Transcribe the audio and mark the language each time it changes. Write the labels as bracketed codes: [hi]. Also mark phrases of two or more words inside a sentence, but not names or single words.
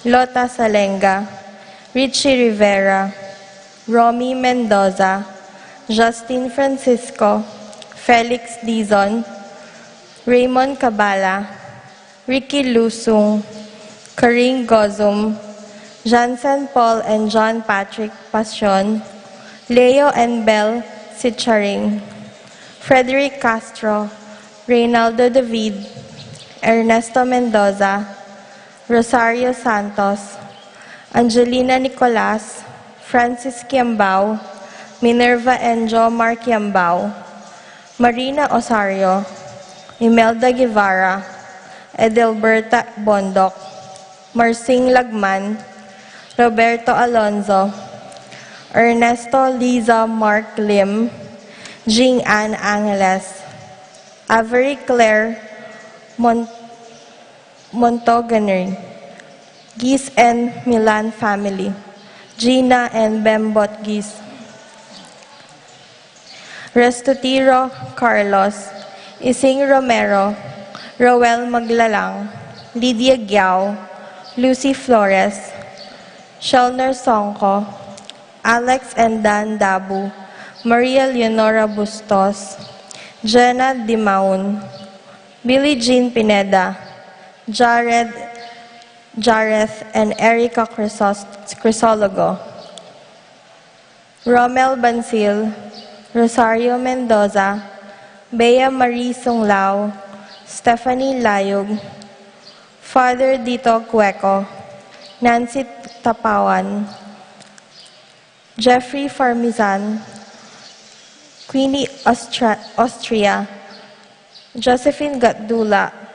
[en] Lota Salenga, Richie Rivera, Romy Mendoza, Justin Francisco, Felix Dizon, Raymond Cabala, Ricky Lusung, Karing Gozum, Jansen Paul and John Patrick Passion, Leo and Bell Sicharing, Frederick Castro, Reynaldo David, Ernesto Mendoza, Rosario Santos, Angelina Nicolas, Francis Kiambao, Minerva and Jomar Kiambao, Marina Osario, Imelda Guevara, Edelberta Bondok, Marcing Lagman, Roberto Alonzo, Ernesto Liza Mark Lim, Jing Ann Angeles, Avery Claire Montoganer, Gis and Milan family, Gina and Bembot Gis, Restutiro Carlos, Ising Romero, Roel Maglalang, Lydia Giao, Lucy Flores, Shelner Songko, Alex and Dan Dabu, Maria Leonora Bustos, Jenna Dimaun, Billie Jean Pineda, Jareth and Erica Crisologo, Romel Bansil, Rosario Mendoza, Bea Marie Sunglao, Stephanie Layog, Father Dito Cueco, Nancy Tapawan, Jeffrey Farmizan, Queenie Austria, Josephine Gatdula,